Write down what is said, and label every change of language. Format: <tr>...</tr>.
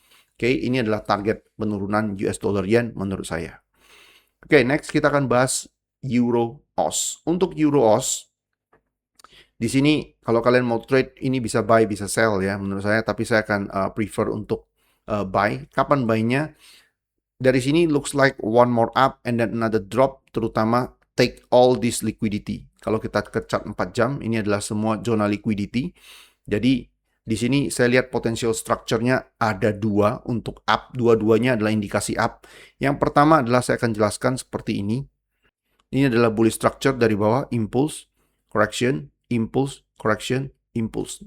<id>Oke, ini adalah target penurunan US dollar yen menurut saya. Oke, next kita akan bahas Euro OS. Untuk Euro OS, di sini kalau kalian mau trade ini bisa buy, bisa sell ya menurut saya, tapi saya akan prefer untuk buy. Kapan buy-nya? Dari sini</id> <en>looks like one more up and then another drop,</en> <id>terutama</id> <en>take all this liquidity.</en> <id>Kalau kita ke chart 4 jam, ini adalah semua zona liquidity. Jadi di sini saya lihat potential structure-nya ada dua untuk up, dua-duanya adalah indikasi up. Yang pertama adalah saya akan jelaskan seperti ini. Ini adalah bullish structure dari bawah, impulse, correction, impulse, correction, impulse.</id>